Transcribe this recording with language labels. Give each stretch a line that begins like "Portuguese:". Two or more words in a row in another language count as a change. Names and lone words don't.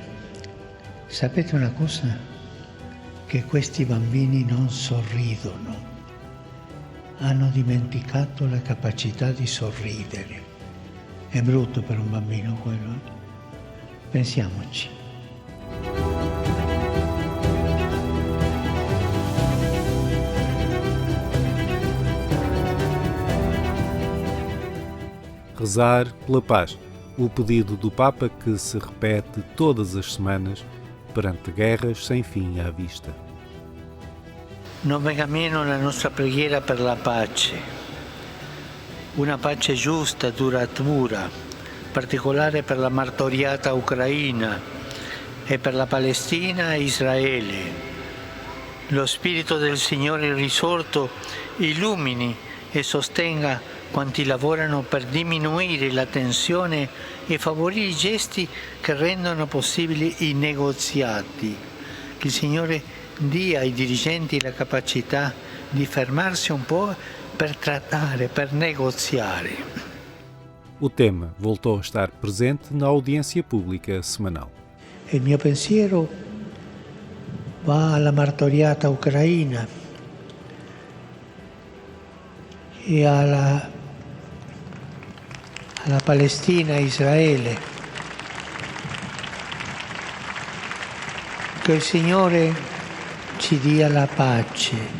Italian: Sapete una cosa? Che questi bambini non sorridono, hanno dimenticato la capacità di sorridere. È brutto per un bambino quello, eh? Pensiamoci.
Portuguese: Rezar pela paz, o pedido do Papa que se repete todas as semanas perante guerras sem fim à vista.
Italian: Non venga meno la nostra preghiera per la pace, una pace giusta, duratura, particolare per la martoriata Ucraina e per la Palestina e Israele. Lo Spirito del Signore risorto illumini e sostenga quanti lavorano per diminuire la tensione e favorire i gesti che rendono possibili i negoziati. Che il Signore dia ai dirigenti la capacità di fermarsi un po' per trattare, per negoziare.
Portuguese: O tema voltou a estar presente na audiência pública semanal.
Italian: Il mio pensiero va alla martoriata Ucraina e alla Palestina e Israele. Che il Signore ci dia la pace.